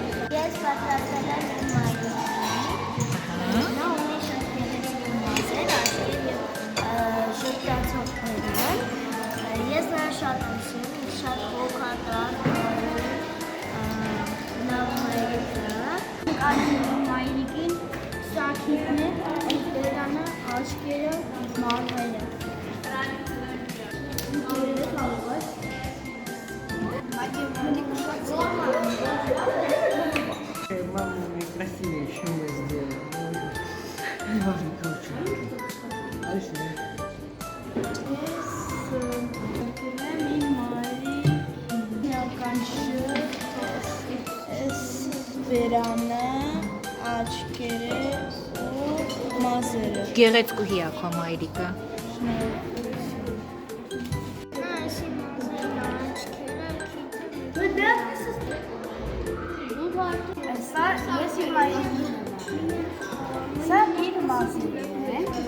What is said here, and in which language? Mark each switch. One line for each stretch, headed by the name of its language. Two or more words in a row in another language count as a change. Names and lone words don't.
Armenian: Ես պատրաստել եմ իմ մայրիկին, նա ունի շատ գեղեցիկ մազեր, աչքեր և ժպտացողներ են, ես նրա շատ եմ սիրում, շատ հոգատար, լավ մայրիկ է։ Մայրիկին Սաքիթն է, դերանը, աչքերը, մազերը։
Russian: Мама красивее, чем мы сделали. Неважно, короче. Дальше нет.
Armenian: Վերանը, աչքերը ու մազերը։ Գեղեցկուհի է քո մայրիկը։ Սա իր մազերն է,